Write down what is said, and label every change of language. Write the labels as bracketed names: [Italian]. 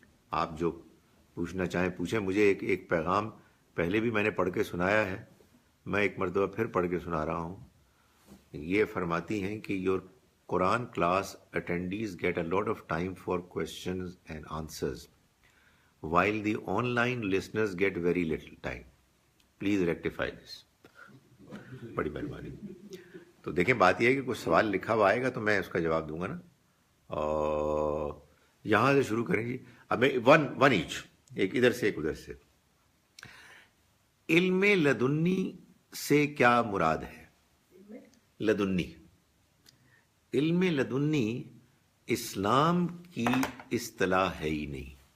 [Urdu] آپ جو پوچھنا چاہیں پوچھیں. مجھے ایک پیغام پہلے بھی میں نے پڑھ کے سنایا ہے، میں ایک مرتبہ پھر پڑھ کے سنا رہا ہوں. یہ فرماتی ہیں کہ your [English] Quran class attendees get a lot of time for questions and answers, while the online listeners get very little time. Please rectify this. بڑی مہربانی. [Urdu] تو دیکھیں بات یہ ہے کہ کچھ سوال لکھا ہوا آئے گا تو میں اس کا جواب دوں گا نا. اور یہاں سے شروع کریں جی. اب میں ون ایچ، ایک ادھر سے ایک ادھر سے. علم لدنی سے کیا مراد ہے؟ لدنی، علم لدنی اسلام کی اصطلاح ہے ہی نہیں.